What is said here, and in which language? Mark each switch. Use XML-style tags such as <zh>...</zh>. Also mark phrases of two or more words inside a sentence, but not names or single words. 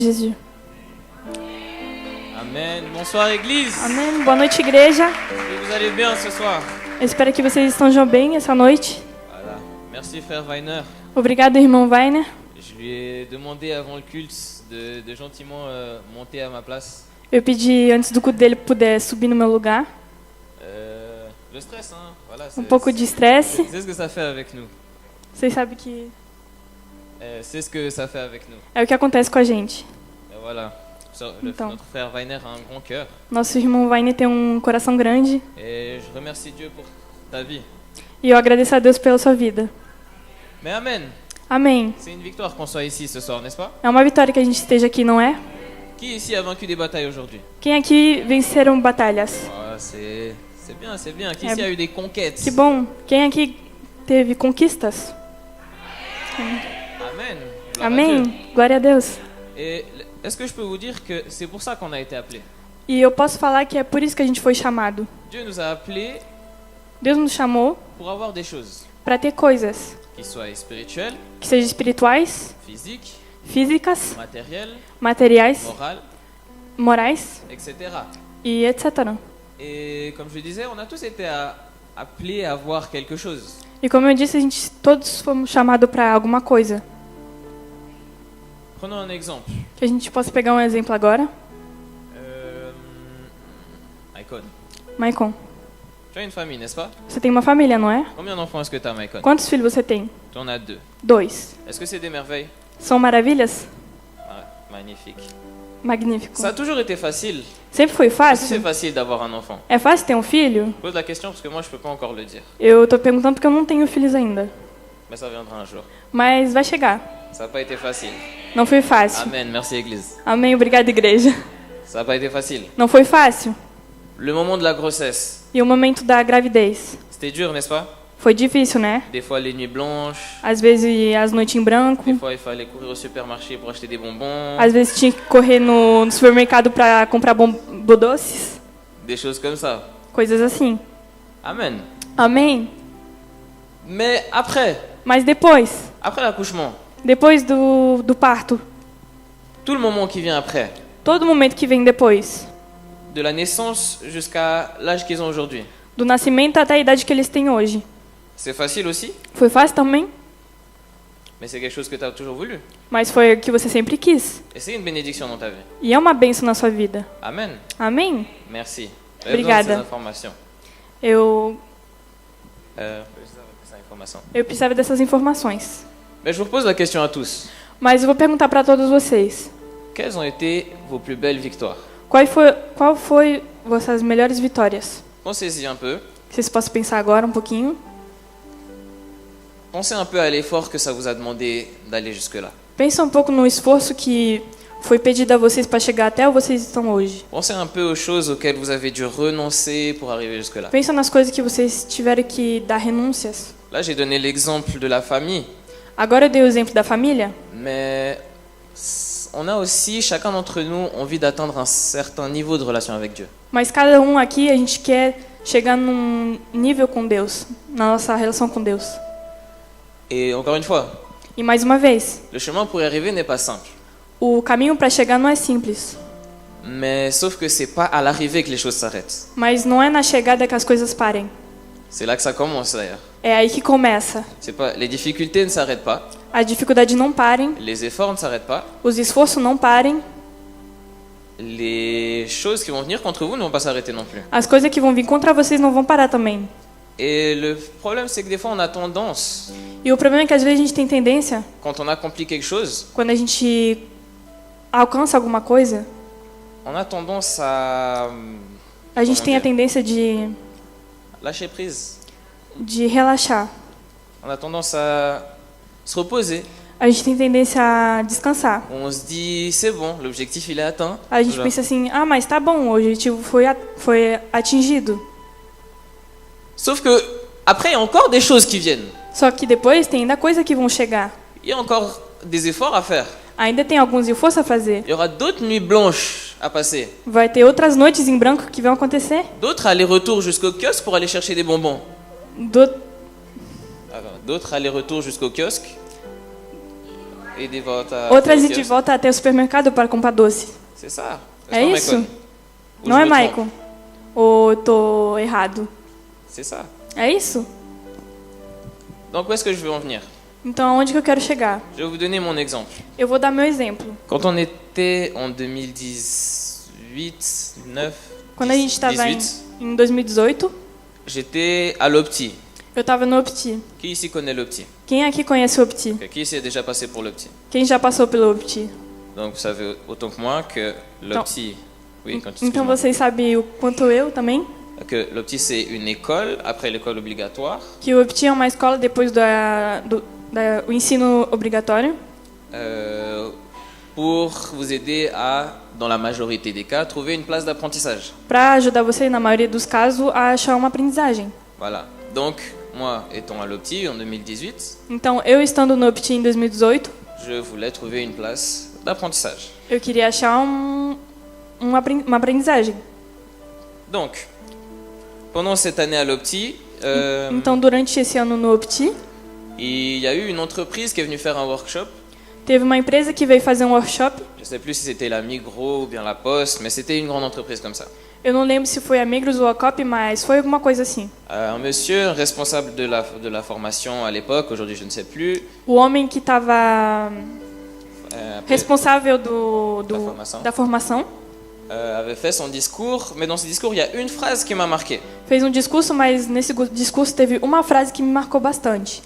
<fr>Jésus. Amen. Bonsoir Église.</fr> <pt>Amém. Boa noite, igreja.</pt> <fr>Et vous allez bien ce soir?</fr> <pt>Eu espero que vocês estejam bem essa noite.</pt> <fr>Voilà. Merci frère Weiner.</fr> <pt>Obrigado, irmão Weiner.</pt> <fr>Je lui ai demandé avant le culte de gentiment monter à ma place.</fr> <pt>Eu pedi antes do culto dele puder subir no meu lugar.</pt> <fr>Le stress, hein. Voilà,</fr> <pt>Pouco de estresse.</pt> <fr>c'est ce que ça fait avec nous.</fr> <pt>Vocês sabem que</pt> <fr>C'est ce que ça fait avec nous.</fr> <pt>é o que acontece com a gente.</pt> <fr>Et voilà.</fr> <pt>Então.</pt> <fr>Notre frère Weiner a un grand cœur.</fr> <pt>Nosso irmão Weiner tem coração grande.</pt> <fr>Et je remercie Dieu pour ta vie.</fr> <pt>E eu agradeço a Deus pela sua vida.</pt> <fr>Mais amen.</fr> <pt>Amém.</pt> <fr>C'est une victoire qu'on soit ici ce soir, n'est-ce pas?</fr> <pt>É uma vitória que a gente esteja aqui, não é?</pt> <fr>Qui ici a vaincu des batailles aujourd'hui?</fr> <pt>Quem aqui venceram batalhas?</pt> <fr>Ah, c'est bien, c'est bien. Qui ici a eu des conquêtes?</fr> <pt>Que bom. Quem aqui teve conquistas?</pt> <fr>Amen. Gloire à</fr> <pt>Amém.</pt> <fr>Dieu.</fr> <pt>Glória a Deus.</pt> <fr>Et est-ce que je peux vous dire que c'est pour ça qu'on a été appelés?</fr> <pt>E eu posso falar que é por isso que a gente foi chamado.</pt> <fr>Dieu nous a appelés</fr> <pt>Deus nos chamou</pt> <fr>pour avoir des choses</fr> <pt>para ter coisas</pt> <fr>qui soient spirituelles,</fr> <pt>que sejam espirituais,</pt> <fr>physiques,</fr> <pt>físicas,</pt> <fr>matérielles,</fr> <pt>materiais,</pt> <fr>morales, etc.</fr> <pt>e etc.</pt> <fr>Et comme je le disais, on a tous été appelés à voir quelque chose.</fr> <pt>E como eu disse, a gente todos fomos chamados para alguma coisa.</pt> <fr>Prenons un exemple.</fr> <pt>Que a gente possa pegar um exemplo agora.</pt> <fr>Maicon,</fr> <pt>Maicon,</pt> <fr>tu as une famille, n'est-ce pas?</fr> <pt>você tem uma família, não é?</pt> <fr>Combien d'enfants est-ce que tu as, Maicon?</fr> <pt>Quantos filhos você tem?</pt> <fr>Tu en as 2.</fr> <pt>2.</pt> <fr>Est-ce que c'est des merveilles?</fr> <pt>São maravilhas?</pt> <fr>Ah, magnifique.</fr> <pt>Magnífico.</pt> <fr>Ça a toujours été facile.</fr> <pt>Sempre foi</pt> <fr>Est-ce que c'est</fr> <pt>fácil?</pt> <fr>facile d'avoir un enfant?</fr> <pt>É fácil ter um filho?</pt> <fr>Je pose la question parce que moi je peux pas encore le dire.</fr> <pt>Eu tô perguntando porque eu não tenho filhos ainda.</pt> <fr>Mais ça viendra un jour.</fr> <pt>Mas vai chegar.</pt> <fr>Ça n'a pas été facile.</fr> <pt>Não foi fácil.</pt> <fr>Amen, merci Église.</fr> <pt>Amém, obrigada, igreja.</pt> <fr>Ça n'a pas été facile.</fr> <pt>Não foi fácil.</pt> <fr>Le moment de la grossesse,</fr> <pt>E o momento da gravidez?</pt> <fr>c'était dur, n'est-ce pas?</fr> <pt>Foi difícil, né?</pt> <fr>Des fois les nuits blanches,</fr> <pt>Às vezes as noites em branco.</pt> <fr>des fois il fallait courir au supermarché pour acheter des bonbons,</fr> <pt>Às vezes tinha que correr no supermercado para comprar doces.</pt> <fr>des choses comme ça.</fr> <pt>Coisas assim.</pt> <fr>Amen.</fr> <pt>Amém?</pt> <fr>Mais</fr> <pt>Mas depois</pt> <fr>l'accouchement,</fr> <pt>do parto,</pt> <fr>tout le moment qui vient après,</fr> <pt>todo momento que vem depois,</pt> <fr>de la naissance jusqu'à l'âge qu'ils ont aujourd'hui,</fr> <pt>do nascimento até a idade que eles têm hoje.</pt> <fr>c'est facile aussi,</fr> <pt>Foi fácil também,</pt> <fr>mais c'est quelque chose que tu as toujours voulu.</fr> <pt>mas foi o que você sempre quis.</pt> <fr>Et c'est une bénédiction dans ta vie.</fr> <pt>E é uma bênção na sua vida.</pt> <fr>Amen.</fr> <pt>Amém?</pt> <fr>Merci. J'avais besoin de</fr> <pt>Obrigada.</pt> <fr>ces informations.</fr> <pt>Eu</pt> <fr>Ces informations.</fr> <pt>precisava dessas informações.</pt> <fr>Mais je vous repose la question à tous.</fr> <pt>Mas eu vou perguntar para todos vocês.</pt> <fr>Quelles ont été vos plus belles victoires?</fr> <pt>Qual foi vossas melhores vitórias?</pt> <fr>Pensez-y un peu.</fr> <pt>Vocês possam pensar agora um pouquinho.</pt> <fr>Pensez un peu à l'effort que ça vous a demandé d'aller jusque-là.</fr> <pt>Pensa um pouco no esforço que foi pedido a vocês para chegar até onde vocês estão hoje.</pt> <fr>Pensez un peu aux choses auxquelles vous avez dû renoncer pour arriver jusque-là.</fr> <pt>Pensa nas coisas que vocês tiveram que dar renúncias.</pt> <fr>Là, j'ai donné l'exemple de la famille,</fr> <pt>Agora eu dei o exemplo da família,</pt> <fr>mais on a aussi, chacun d'entre nous, envie d'atteindre un certain niveau de relation avec Dieu.</fr> <pt>mas cada um aqui a gente quer chegar num nível com Deus, na nossa relação com Deus.</pt> <fr>Et encore une fois,</fr> <pt>E mais uma vez,</pt> <fr>le chemin pour y arriver n'est pas simple.</fr> <pt>o caminho para chegar não é simples,</pt> <fr>Mais sauf que c'est pas à l'arrivée que les choses s'arrêtent.</fr> <pt>mas não é na chegada que as coisas parem.</pt> <fr>C'est là que ça commence d'ailleurs.</fr> <pt>É aí que começa.</pt> <fr>C'est pas, les difficultés ne s'arrêtent pas,</fr> <pt>A dificuldade não parem,</pt> <fr>les efforts ne s'arrêtent pas,</fr> <pt>os esforços não parem,</pt> <fr>les choses qui vont venir contre vous ne vont pas s'arrêter non plus.</fr> <pt>as coisas que vão vir contra vocês não vão parar também.</pt> <fr>Et le problème, c'est que des fois, on a tendance,</fr> <pt>E o problema é que às vezes a gente tem tendência,</pt> <fr>quand on accomplit quelque chose,</fr> <pt>quando a gente alcança alguma coisa,</pt> <fr>on a tendance à</fr> <pt>a gente Como tem a dizer? tendência</pt> <fr>lâcher prise.</fr> <pt>de relaxar.</pt> <fr>On a tendance à se reposer.</fr> <pt>A gente tem tendência a descansar.</pt> <fr>On se dit, c'est bon, l'objectif il est atteint.</fr> <pt>A gente</pt> <fr>Voilà.</fr> <pt>pensa assim, ah, mas tá bom, o objetivo foi atingido.</pt> <fr>Sauf que après, il y a encore des choses qui viennent.</fr> <pt>Só que depois tem ainda coisa que vão chegar.</pt> <fr>Il y a encore des efforts à faire.</fr> <pt>Ainda tem alguns esforços a fazer.</pt> <fr>Il y aura d'autres nuits blanches à passer.</fr> <pt>Vai ter outras noites em branco que vão acontecer.</pt> <fr>D'autres allers-retours jusqu'au kiosque pour aller chercher des bonbons.</fr> <pt>Do-</pt> <fr>D'autres allers-retours jusqu'au kiosque</fr> <pt>e de volta outras ao ir de quiosque. volta até o supermercado para comprar doce.</pt> <fr>C'est ça.</fr> <pt>É</pt> <fr>N'est-ce</fr> <pt>isso?</pt> <fr>pas, Michael? Ou</fr> <pt>Não</pt> <fr>je</fr> <pt>é,</pt> <fr>me trompe?</fr> <pt>Michael? Ou eu tô errado?</pt> <fr>C'est ça.</fr> <pt>É isso?</pt> <fr>Donc où est-ce que je veux en venir?</fr> <pt>Então, aonde que eu quero chegar?</pt> <fr>Je vais vous donner mon exemple.</fr> <pt>Eu vou dar meu exemplo.</pt> <fr>Quand on était en 2018, 9,</fr> <pt>Quando a gente estava</pt> <fr>18,</fr> <pt>em 2018,</pt> <fr>j'étais à l'Opti.</fr> <pt>eu estava no Opti.</pt> <fr>Qui ici connaît l'Opti?</fr> <pt>Quem aqui conhece o Opti?</pt> <fr>Ok, qui ici est déjà passé pour l'Opti?</fr> <pt>Quem já passou pelo Opti?</pt> <fr>Donc vous savez autant que moi que l'Opti... Oui, quand tu</fr> <pt>Então vocês sabem o quanto eu também,</pt> <fr>que l'Opti c'est une école, après l'école obligatoire,</fr> <pt>que o Opti é uma escola depois do ensino obrigatório,</pt> <fr>pour vous aider à, dans la majorité des cas, trouver une place d'apprentissage.</fr> <pt>para ajudar você, na maioria dos casos, a achar uma aprendizagem.</pt> <fr>Voilà. Donc, moi, étant à l'Opti en 2018,</fr> <pt>Então, eu estando no Opti em 2018,</pt> <fr>je voulais trouver une place d'apprentissage.</fr> <pt>eu queria achar uma aprendizagem.</pt> <fr>Donc, pendant cette année à l'Opti,</fr> <pt>Então, durante esse ano no Opti,</pt> <fr>il y a eu une entreprise qui est venue faire un workshop.</fr> <pt>teve uma empresa que veio fazer um workshop.</pt> <fr>Je ne sais plus si c'était la Migros ou bien la Poste, mais c'était une grande entreprise comme ça.</fr> <pt>Eu não lembro se foi a Migros ou a Coop, mas foi alguma coisa assim.</pt> <fr>Un monsieur responsable de la formation à l'époque, aujourd'hui je ne sais plus,</fr> <pt>O homem que estava</pt> <fr>après,</fr> <pt>responsável da formação</pt> <fr>avait fait son discours, mais dans ce discours il y a une phrase qui m'a marqué.</fr> <pt>fez um discurso, mas nesse discurso teve uma frase que me marcou bastante.</pt>